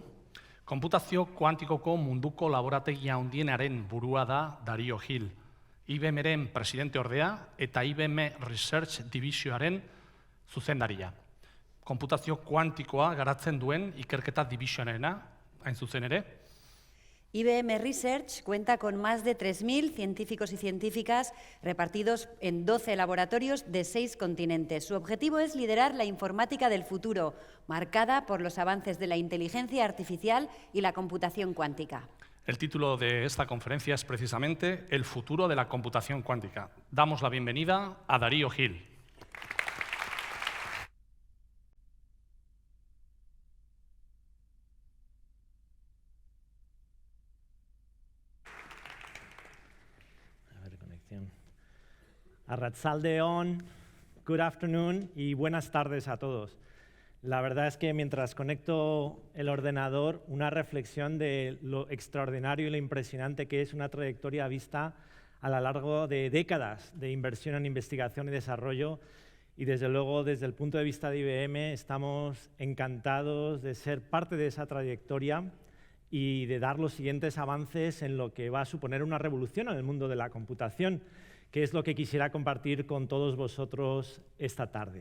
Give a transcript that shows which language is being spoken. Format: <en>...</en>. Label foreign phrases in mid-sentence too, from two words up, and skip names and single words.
<eu>Konputazio kuantikoko munduko laborategia handienaren burua da Dario Gil, IBM-ren presidente ordea eta IBM Research Divisioaren zuzendaria. Konputazio kuantikoa garatzen duen ikerketa divisionarena, hain zuzen ere.</eu> <es>IBM Research cuenta con más de 3.000 científicos y científicas repartidos en 12 laboratorios de 6 continentes. Su objetivo es liderar la informática del futuro, marcada por los avances de la inteligencia artificial y la computación cuántica. El título de esta conferencia es precisamente El futuro de la computación cuántica. Damos la bienvenida a Dario Gil.</es> <eu>Arratsaldeon,</eu> <en>good afternoon</en> <es>y buenas tardes a todos. La verdad es que mientras conecto el ordenador, una reflexión de lo extraordinario y lo impresionante que es una trayectoria vista a lo largo de décadas de inversión en investigación y desarrollo. Y desde luego, desde el punto de vista de IBM, estamos encantados de ser parte de esa trayectoria y de dar los siguientes avances en lo que va a suponer una revolución en el mundo de la computación, que es lo que quisiera compartir con todos vosotros esta tarde.</es>